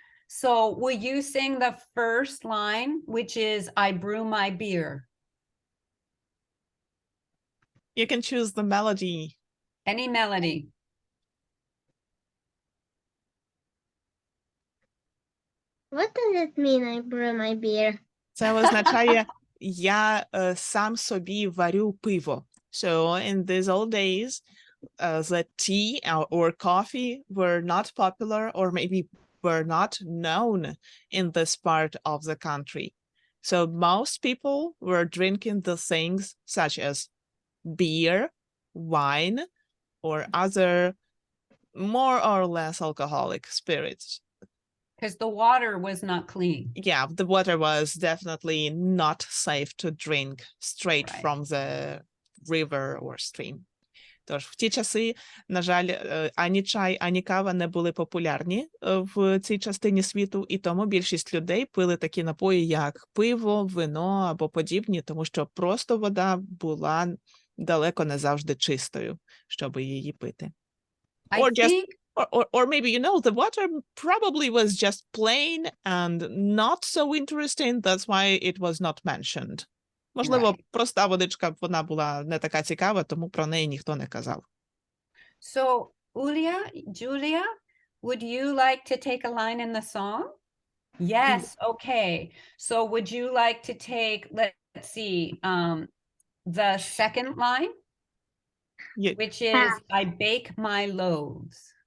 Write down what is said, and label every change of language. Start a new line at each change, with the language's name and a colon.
English: So will you sing the first line, which is I brew my beer? You can choose the melody. Any melody. What does it mean, I brew my beer?
Ukrainian: Це означає я сам собі варю пиво.
English: So in these old days, the tea or coffee were not popular or maybe were not known in this part of the country. So most people were drinking the things such as beer, wine, or other more or less alcoholic spirits. Because the water was not clean. Yeah, the water was definitely not safe to drink straight Right. from the river or stream.
Ukrainian: Тож в ті часи, на жаль, ані чай, ані кава не були популярні в цій частині світу, і тому більшість людей пили такі напої, як пиво, вино або подібні, тому що просто вода була далеко не завжди чистою, щоб її пити.
English: I Or just- think Or maybe, you know, the water probably was just plain and not so interesting. That's why it was not mentioned.
Ukrainian: Можливо,
English: Right.
Ukrainian: проста водичка, вона була не така цікава, тому про неї ніхто не казав.
English: so. Julia, would you like to take a line in the song? Yes. Okay. So would you like to take, let's see, the second line, Ye- which is I bake my loaves.